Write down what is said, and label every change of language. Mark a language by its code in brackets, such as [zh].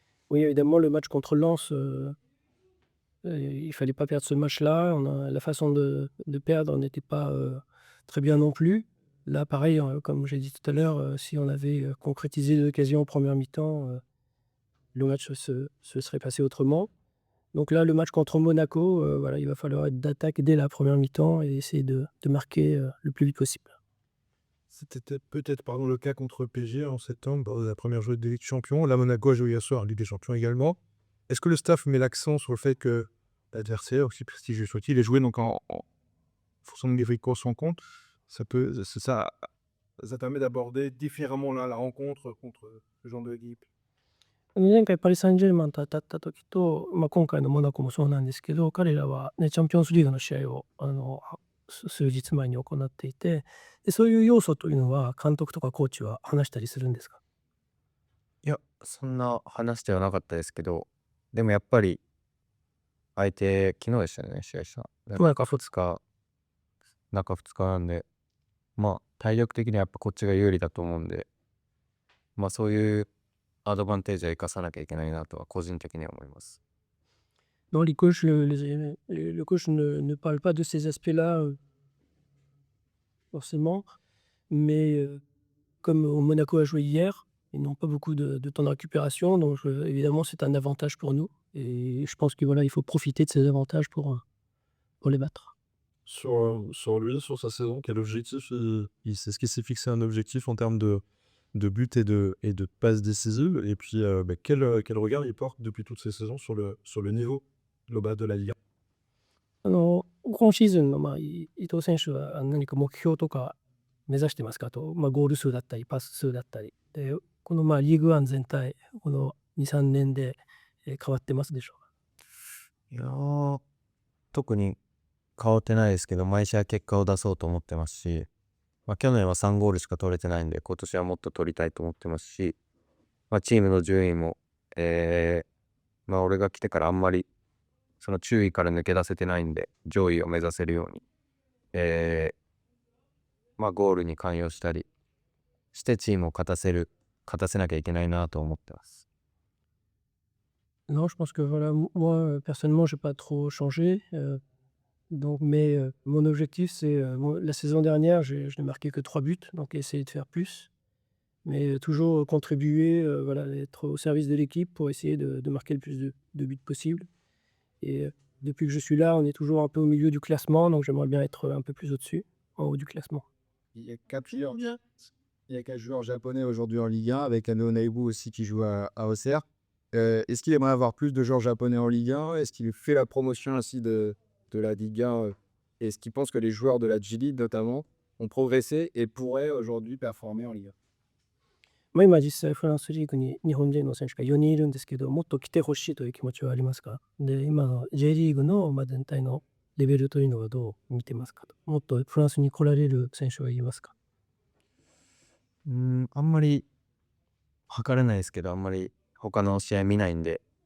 [fr] Oui, évidemment, le match contre Lens, il fallait pas perdre ce match-là. La façon de perdre n'était pas très bien non plus. Là, pareil, comme j'ai dit tout à l'heure, si on avait concrétisé l'occasion en première mi-temps, le match se serait passé autrement. Donc là, le match contre Monaco, voilà, il va falloir être d'attaque dès la première mi-temps et essayer de marquer le plus vite possible. C'était peut-être le cas contre PSG en septembre, la première journée de Ligue des Champions. Là, Monaco a joué hier soir en Ligue des Champions également. Est-ce que le staff met l'accent sur le fait que l'adversaire, aussi prestigieux soit-il, est joué donc en fonction des courses en compte? Ça permet d'aborder différemment la rencontre contre ce genre d'équipe. [ja] 前回パリ・サンジェルマンと当たった時と、今回のモナコもそうなんですけど、彼らはね、チャンピオンズリーグの試合を数日前に行っていて、で、そういう要素というのは監督とかコーチは話したりするんですか？いや、そんな話ではなかったですけど、でもやっぱり相手、昨日でしたよね、試合した。中2日、中2日なんで、まあ体力的にはやっぱこっちが有利だと思うんで、まあそういうアドバンテージは生かさなきゃいけないなとは個人的には思います。 [fr] Non, les coachs, le coach ne parle pas de ces aspects-là, forcément, mais comme Monaco a joué hier, ils n'ont pas beaucoup de temps de récupération, donc évidemment, c'est un avantage pour nous et je pense que voilà, il faut profiter de ces avantages pour les battre. Sur lui, sur sa saison, quel objectif est-ce qu'il s'est fixé un objectif en termes de buts et de passes décisives? Et puis, quel regard il porte depuis toutes ces saisons sur le niveau global de la Ligue 1? [ja] 今シーズンの、伊藤選手は何か目標とか目指してますかと、ゴール数だったり、パス数だったり。で、このリーグワン全体、この2、3年で変わってますでしょうか？いやー、特に変わってないですけど、毎試合結果を出そうと思ってますし、去年は3ゴールしか取れてないんで、今年はもっと取りたいと思ってますし、チームの順位も、俺が来てからあんまりその注意から抜け出せてないんで、上位を目指せるように、ゴールに関与したりしてチームを勝たせなきゃいけないなと思ってます。 [fr] Non, je pense que voilà, moi, personnellement, j'ai pas trop changé. Donc, mais mon objectif, c'est la saison dernière, je n'ai marqué que 3 buts, donc essayer de faire plus. Mais toujours contribuer, voilà, être au service de l'équipe pour essayer de marquer le plus de buts possible. Et depuis que je suis là, on est toujours un peu au milieu du classement, donc j'aimerais bien être un peu plus au-dessus, en haut du classement. Il y a 4 joueurs japonais aujourd'hui en Ligue 1, avec Ano Naibu aussi qui joue à Auxerre. Est-ce qu'il aimerait avoir plus de joueurs japonais en Ligue 1? Est-ce qu'il fait la promotion ainsi de la Ligue 1? Est-ce qu'il pense que les joueurs de la G-League notamment ont progressé et pourraient aujourd'hui performer en Ligue 1? [ja] まあ、今実際フランスリーグに日本人の選手が4人いるんですけど、もっと来てほしいという気持ちはありますか？で、今の J リーグの、全体のレベルというのはどう見てますかと。もっとフランスに来られる選手はいますか？あんまり測れないですけど、あんまり他の試合見ないんで。